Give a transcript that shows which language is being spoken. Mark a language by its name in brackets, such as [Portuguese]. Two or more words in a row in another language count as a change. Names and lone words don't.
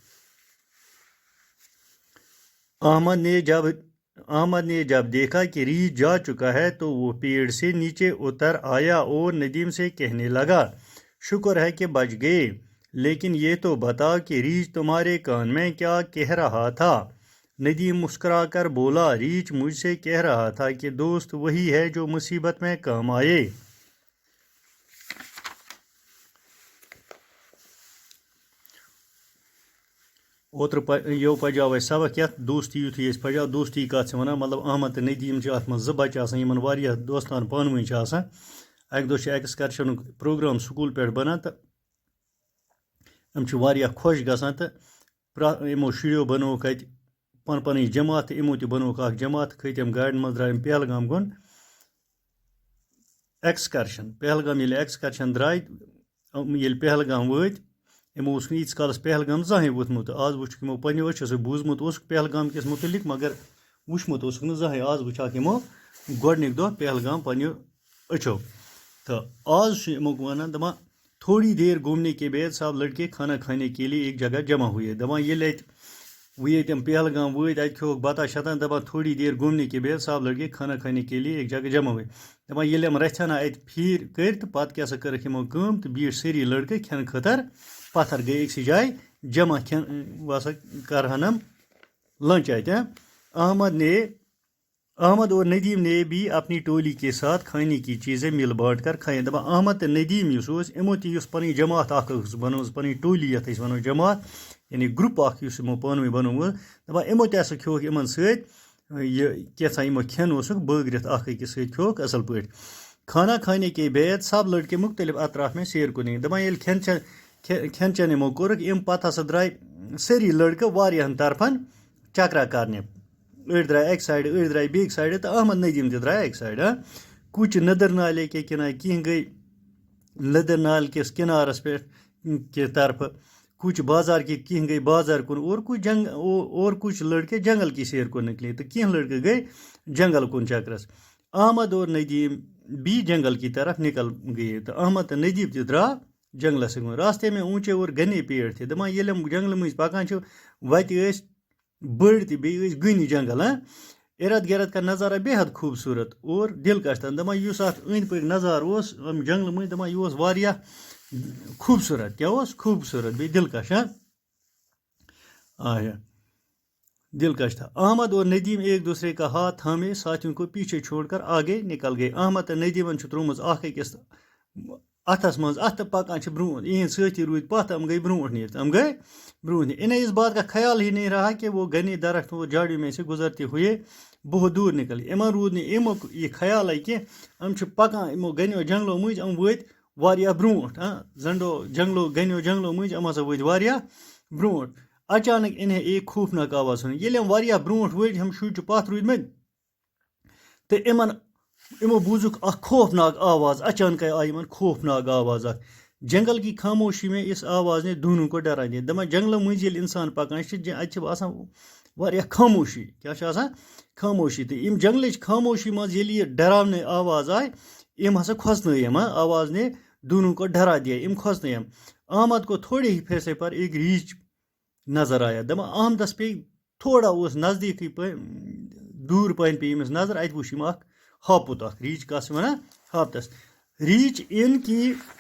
[Urdu] احمد نے جب دیکھا کہ ریچھ جا چکا ہے تو وہ پیڑ سے نیچے اتر آیا اور ندیم سے کہنے لگا شکر ہے کہ بچ گئے لیکن یہ تو بتا کہ ریچھ تمہارے کان میں کیا کہہ رہا تھا ندیم مسکرا کر بولا ریچھ مجھ سے کہہ رہا تھا کہ دوست وہی ہے جو مصیبت میں کام آئے [Kashmiri] اوتر یو پجاو سبق یت دوستی یتھے پجاو دوستی کت ونان مطلب احمد تو ندیم ات من زٕ بچہ آسان یمن واریاہ دوستان پانہٕ ؤنۍ آسان اکہ دۄہ ایکسکرشن پروگرام سکول پہ بنان تو یم واریاہ خوش گژھان تو یمو شُریو بنووُکھ اتہِ پن جماعت تو یمو تہِ بنووُکھ اکھ جماعت کھٔتۍ گاڑٮ۪ن منٛز درٛاے پہلگام کُن ایکسکرشن پہلگام ییٚلہِ ایکسکرشن درٛاے ییٚلہِ پہلگام وٲتۍ یمو اوس نہٕ ییٖتِس کالس پہلگام زٕہٕنۍ ووٚتھمُت آز وٕچھُکھ یمو پنٛنیو أچھو بوٗزمُت اوسُکھ پہلگام کِس متعلق مگر وٕچھمُت اوسُکھ نہٕ زٕہٕنۍ آز وٕچھاکھ یمو گۄڈنِکۍ دۄہ پہلگام پنٛنیو أچھو تو آز چھُ یمو ونان دپان [Urdu] تھوڑی دیر گھومنے کے بعد سب لڑکے کھانا کھانے کے لیے ایک جگہ جمع ہوئے [Kashmiri] دپان ییٚلہِ اَتہِ ییٚتٮ۪ن پہلگام وٲتۍ اَتہِ کھیوٚوُکھ بتا شتن دپان [Urdu] تھوڑی دیر گھومنے کے بعد سب لڑکے کھانا کھانے کے لیے ایک جگہ جمع ہوئے [Kashmiri] دپان ییٚلہِ یِم رژھِ ہنا اَتہِ پھیٖر کٔرۍ تہٕ پتہٕ کیٛاہ سا کٔرٕکھ یِمو کٲم تہٕ بیٖٹھۍ سٲری لڑکہٕ کھٮ۪نہٕ خٲطر پتھر گٔے أکسٕے جایہِ جمع کھٮ۪ن وسا کرہن ہم لنچ اَتہِ [Urdu] احمد اور ندیم نے بھی اپنی ٹولی کے ساتھ کھانے کی چیزیں مل بانٹ کر کھائیں [Kashmiri] دپان احمد تو ندیم یمو تہِ یُس پنٕنۍ جماعت اکھ ٲس بنٲومٕژ پنٕنۍ ٹولی یتھ أسۍ ونو جماعت یعنی گروپ اکھ یُس یمو پانہٕ ؤنۍ بنوومُت دپان یمو تہِ ہسا کھیوٚوُکھ یمن سۭتۍ یہ کیٛاہ یمو کھٮ۪ن اوسُکھ بٲگرِتھ اکھ أکِس سۭتۍ کھیوٚوُکھ اصل پٲٹھۍ [Urdu] کھانا کھانے کے بعد سب لڑکے مختلف اطراف میں سیر کو نہیں [Kashmiri] دپان ییٚلہِ کھٮ۪ن چٮ۪ن یِمو کوٚرُکھ اَمہِ پَتہٕ ہسا درٛاے سٲری لٔڑکہٕ واریاہَن طرفَن چکرا کرنہِ أڑۍ درٛاے اَکہِ سایڈٕ أڑۍ درٛاے بیٚکہِ سایڈٕ تہٕ احمد ندیٖم تہِ درٛاے اَکہِ سایڈٕ کُچہِ نٔدٕر [Urdu] نالے کے کِنارے [Kashmiri] کینٛہہ گٔے لٔدٕر نالہِ کِس کِنارَس پٮ۪ٹھ کہِ طرفہٕ [Urdu] کچھ بازار [Kashmiri] کے کینٛہہ گٔے بازار کُن [Urdu] اور کچھ لڑکے جنگل کی سیر کو نکلے [Kashmiri] تو کینٛہہ لڑکے گئے جنگل کن چکرس احمد اور [Urdu] ندیم بھی جنگل کی طرف نکل گئے [Kashmiri] تو احمد تو ندیم تہِ درٛاو جنگلس کُن [Urdu] راستے میں اونچے اور گنے پیڑ تھے [Kashmiri] دپان ییٚلہِ یِم جنگلہٕ مٔنٛزۍ پکان چھِ وتہِ ٲسۍ بٔڑۍ تہِ بیٚیہِ ٲسۍ گٔنۍ [Urdu] جنگل ارد گرد کا نظارہ بے حد خوبصورت اور دلکش تھا [Kashmiri] دپان یُس اتھ أنٛدۍ پٔکۍ نظارٕ اوس جنگلہٕ مٔنٛزۍ دپان یہِ اوس واریاہ خوبصورت کیا اوس خوبصورت بیٚیہِ دلکش [Urdu] دلکش تھا احمد اور ندیم ایک دوسرے کا ہاتھ تھامے ساتھیوں کو پیچھے چھوڑ کر آگے نکل گئے [Kashmiri] احمد تہٕ ندیمن چھُ ترٛوومُت اکھ أکِس اتھس منٛز اتھ تہٕ پکان چھِ برٛونٛٹھ یِہِنٛدۍ سٲتھی روٗدۍ پتھ یِم گٔے برٛونٛٹھ نیٖرِتھ [Urdu] انہیں اس بات کا خیال ہی نہیں رہا کہ وہ گھنے درختوں اور جھاڑیوں میں سے گزرتے ہوئے بہت دور نکلے [Kashmiri] یِمن روٗد نہٕ امیُک یہِ خیالے کینٛہہ یِم چھِ پکان یِمو گنیو جنگلو مٔنٛزۍ یِم وٲتۍ واریاہ برٛونٛٹھ زنڈو جنگلو گنیو جنگلو مٔنٛزۍ یِم ہسا وٲتۍ واریاہ برٛونٛٹھ [Urdu] اچانک انہیں ایک خوفناک آواز سُنی [Kashmiri] ییٚلہِ یِم واریاہ برٛونٛٹھ وٲتۍ یِم شُرۍ چھِ پتھ روٗدۍمٕتۍ تہٕ یِمو بوٗزُکھ اکھ خوفناک آواز اچانکے آیہِ یِمن خوفناک آواز [Urdu] اکھ جنگل کی خاموشی میں اس آواز نے دونوں کو ڈرا دیا [Kashmiri] دپان جنگلو مٔنٛزۍ ییٚلہِ اِنسان پکان چھِ اَتہِ چھِ آسان واریاہ خاموشی کیٛاہ چھِ آسان خاموشی تہٕ یِم جنگلٕچ خاموشی منٛز ییٚلہِ یہِ ڈراونٕے آواز آیہِ یِم ہسا کھوژنٲے یِم [Urdu] آواز نے دونوں کو ڈرا دیا [Kashmiri] یِم کھوژنٲے یِم [Urdu] احمد کو تھوڑے ہی فیصلے پر ایک ریچھ نظر آیا [Kashmiri] دپان احمدس پیٚیہِ تھوڑا اوس نزدیٖکٕے دوٗر پہن پیٚیہِ أمِس نظر اَتہِ وٕچھ أمۍ اکھ ہاپُت اکھ ریچھ کَس چھِ وَنان ہاپتس ریچھ [Urdu] ان کی